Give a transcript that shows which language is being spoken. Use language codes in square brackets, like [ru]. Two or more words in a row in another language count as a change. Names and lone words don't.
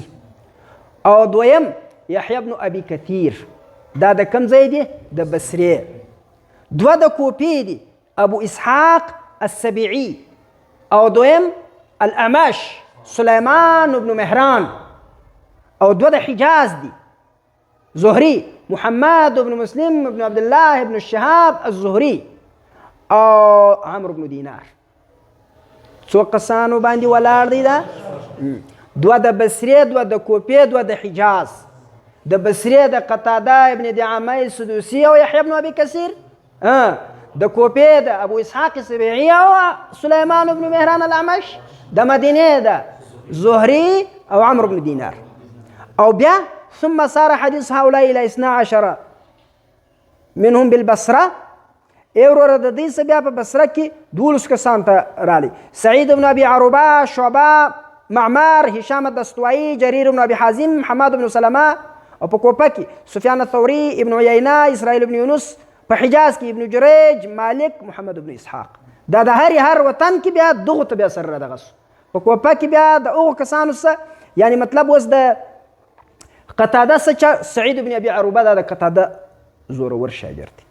[ps] او دویم یحیی بن ابي کثیر، دا د کوم ځای دی؟ د بصرې. دوه د کوفې دي، ابو اسحاق السبيعي. او دویم الاعمش سليمان بن مهران. او دوه د حجاز دي، زهري محمد بن مسلم بن عبد الله بن الشهاب الزهري. او عمرو بن دینار. څو کسانو باندې ولاړ دی دا؟ دوه د بصرې، دوه د کوفې، دوه د حجاز. د بصرې د قتاده ابن دعامه السدوسي او یحیی بن ابي کثیر، د کوفې د ابو اسحاق السبيعي او سليمان بن مهران الاعمش، د مدینې د زهري او عمرو بن دینار. او بیا [ar] ثم صار حديث هؤلاء الى 12 منهم بالبصره. [ps] وروره د دې څه بیا په بصره کې 12 کسان ته رالی: سعید بن ابي عروبه، شعبه، معمر، هشام الدستوائي، جرير بن ابي حازم، حماد بن سلمه. او په کوفه کې سفیان الثوري، ابن عیینه، اسرائیل بن یونس. په حجاز کې ابن جریج، مالک، محمد بن اسحاق. دا د هر وطن کې بیا دغه ته بیا سره دغه په کوفه کې بیا د هغو کسانو څه، یعنی مطلب اوس د قتاده څه، سعید بن ابي عروبه دا د قتاده زورور شاګرد دی.